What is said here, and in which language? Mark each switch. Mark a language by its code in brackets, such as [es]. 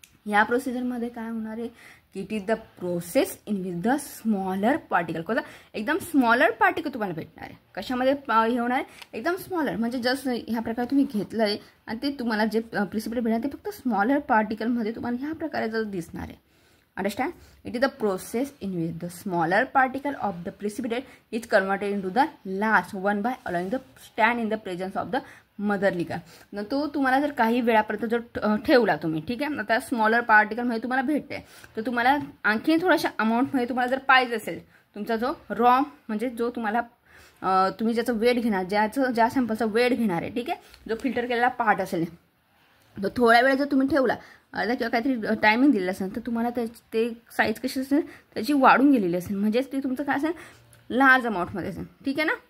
[mr] या प्रोसिजरमध्ये काय होणार आहे की [en] It is the process in with the smaller particle. [mr] कसं एकदम स्मॉलर पार्टिकल तुम्हाला भेटणार आहे. कशामध्ये हे होणार आहे एकदम स्मॉलर म्हणजे जस्ट ह्या प्रकारे तुम्ही घेतलं आहे आणि ते तुम्हाला जे प्रिसिपिटेट भेटणार ते फक्त स्मॉलर पार्टिकलमध्ये तुम्हाला ह्या प्रकारे जर दिसणार आहे. [en] Understand? It is the process in which the smaller particle of the precipitate is converted into the large one by allowing the stand in the presence of the mother liquor. [mr] तो तुम्हाला जर काही वेळापर्यंत जर ठेवला तुम्ही. ठीक आहे. आता स्मॉलर पार्टिकलमध्ये तुम्हाला भेटते तर तुम्हाला आणखी थोड्याशा अमाऊंटमध्ये तुम्हाला जर पाहिजे असेल तुमचा जो रॉ म्हणजे जो तुम्हाला तुम्ही ज्याचं वेट घेणार ज्या सॅम्पलचा वेट घेणार आहे. ठीक आहे. जो फिल्टर केलेला पार्ट असेल तो थोड्या वेळ जर तुम्ही ठेवला किंवा काहीतरी टायमिंग दिलेलं असेल तर तुम्हाला ते साईज कशी असेल त्याची वाढून गेलेली असेल म्हणजेच ते तुमचं काय असेल लार्ज अमाऊंटमध्ये असेल. ठीक आहे ना.